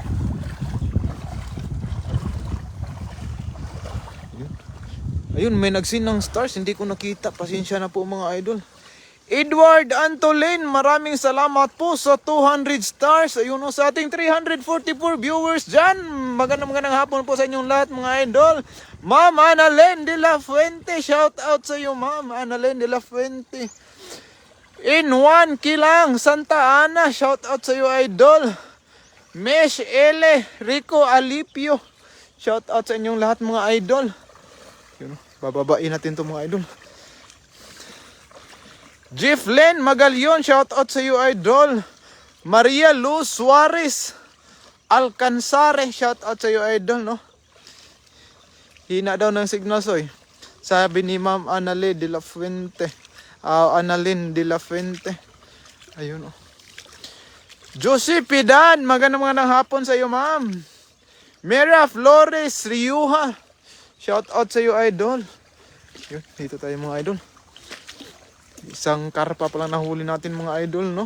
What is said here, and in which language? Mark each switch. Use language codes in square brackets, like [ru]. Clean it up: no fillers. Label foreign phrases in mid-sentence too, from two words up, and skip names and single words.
[tl] Ayun, may nagsin ng stars, hindi ko nakita. Pasensya na po mga idol. Edward Antolin, maraming salamat po sa 200 stars. Ayun, sa ating 344 viewers dyan. Magandang hapon po sa inyong lahat mga idol. Ma'am Annalyn de la Fuente, [en] shout out [tl] sa iyo Ma'am Annalyn de la Fuente. In one Kilang, Santa Ana, [en] shout out [tl] sa iyo idol. Mesh Ele, Rico Alipio, [en] shout out [tl] sa inyong lahat mga idol. Yun, bababain natin to mga idol. Jefflen Magalyon, [en] shout out [tl] sa iyo idol. Maria Luz Suarez Alcanzare, [en] shout out [tl] sa iyo idol, no. Hina daw ng signal, Soy. Sabi ni Ma'am Annalyn de la Fuente. Annalyn de la Fuente. Ayun, oh. Josie Pidan, magandang hapon sa iyo, Ma'am. Mera Flores Riuha, [en] shout out [tl] sa iyo idol. Yun, dito tayo mga idol. Isang karpa pa lang nahuli natin mga idol, no.